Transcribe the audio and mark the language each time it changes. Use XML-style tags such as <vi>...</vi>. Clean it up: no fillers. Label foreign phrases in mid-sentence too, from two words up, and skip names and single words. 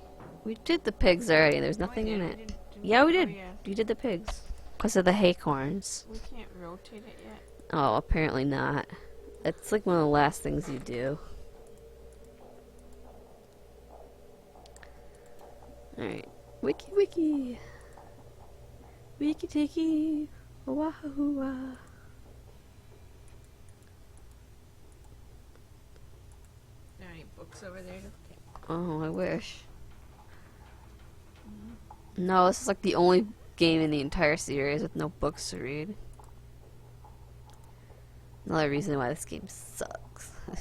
<en>we did the pigs already. There's nothing in it. Yeah, we did. Oh, yeah. You did the pigs. Because of the haycorns. We can't rotate it yet. Oh, apparently not. It's like one of the last things you do. Alright. Wiki wiki. Wiki tiki. Wahoo. Are there any books over there? Oh, I wish. No, this is like the only game in the entire series with no books to read. Another reason why this game sucks.</en>